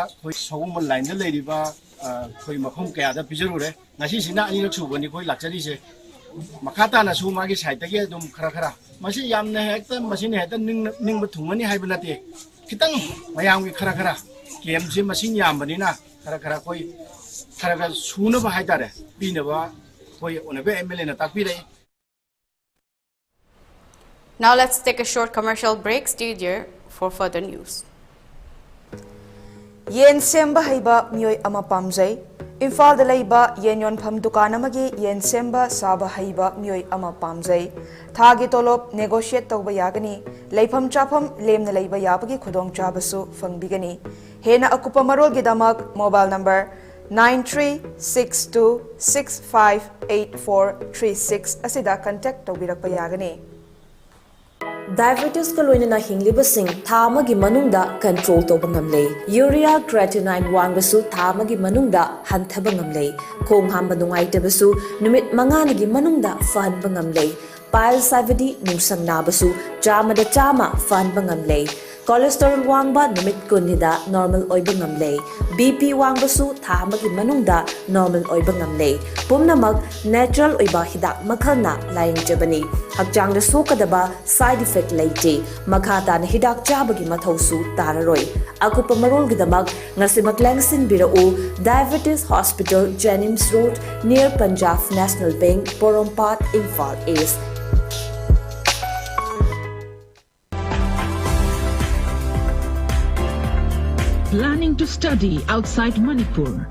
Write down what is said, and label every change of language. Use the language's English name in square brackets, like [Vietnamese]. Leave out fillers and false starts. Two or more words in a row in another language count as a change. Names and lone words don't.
[Manipuri] koi sogum line da lairiba koi makhom kaya da pijurure ngasi sina ani nak subani koi lakchari se makata na su magi side tagi dum khara khara masi yamna hekta masi ne hekta ning bathumani haibanate kitang mayam gi khara khara kem se masi yambani na khara khara koi khara suna ba haidare bina ba koi [English] Honorable MLA [Manipuri] na takpire. [English] Now let's take a short commercial break. Stay there for further news. [Manipuri] Yen semba haiba miyoi ama pamjai. Infal da laiba yen yonpham dukan amagi yen semba saba haiba miyoi ama pamjai. Thagi tolop negotiate tawba yagani. Laifam chapam lemna laiba yabagi khudong chabasu fangbigani. Hena akupa marol gidamak [English] mobile number [Manipuri] 9362658436 asida contact tawbirak pa yagani. Diabetes ka loina hinglibasing thamagi manungda control to bangamlei. [English] Urea creatinine [Manipuri] wangbasu thamagi manungda hanthaba ngamlei. Khong hamba nungaidabasu numit manganagi manungda fan bangamlei. Pile savidi nungsang nabasu chama fan bangamlei. Cholesterol wangba numit kunida normal oiba ngamlei. BP wangbasu thamagi manungda normal oiba ngamlei. Pumnamag natural oiba hidak makhalna layang jabani. Hakjang da sokadaba [English] side effect [Manipuri] leite. Makhata na hidak jabagi mathausu tararoi. Akupa marol gidamag ngasimak langsin birao Diabetes Hospital, Jennings Road, near Punjab National Bank, Porompat, Imphal East. [English] Planning to study outside Manipur?